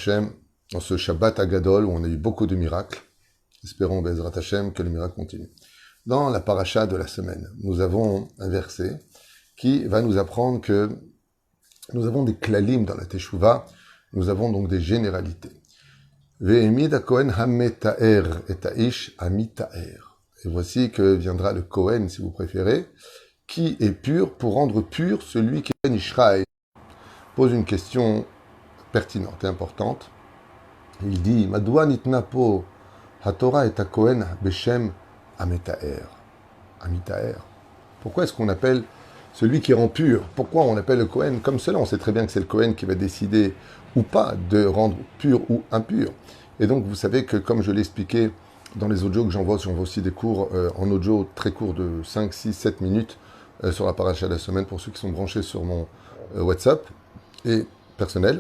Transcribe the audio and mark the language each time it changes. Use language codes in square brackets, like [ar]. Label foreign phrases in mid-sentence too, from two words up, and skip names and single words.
[he] בעזרת השם, [fr] dans ce [he] שבת הגדול [fr] où on a eu beaucoup de miracles. Espérons, [he] בעזרת השם, [fr] que les miracles continuent. Dans la paracha de la semaine, nous avons un verset qui va nous apprendre que nous avons des klalim dans la Teshuvah, nous avons donc des généralités. [he] והעמיד הכהן המטהר את האיש המטהר. [fr] Et voici que viendra le Kohen, si vous préférez, qui est pur pour rendre pur celui qui est Ben Ishraï. Pose une question pertinente et importante. Il dit, [he] מדוע נתנה פה התורה את הכהן בשם המטהר. המטהר. [fr] Pourquoi est-ce qu'on appelle celui qui rend pur? Pourquoi on appelle le Kohen comme cela? On sait très bien que c'est le Kohen qui va décider ou pas de rendre pur ou impur. Et donc, vous savez que, comme je l'ai expliqué dans les audios que j'envoie aussi des cours en audio très courts de 5, 6, 7 minutes sur la paracha de la semaine pour ceux qui sont branchés sur mon WhatsApp et personnel.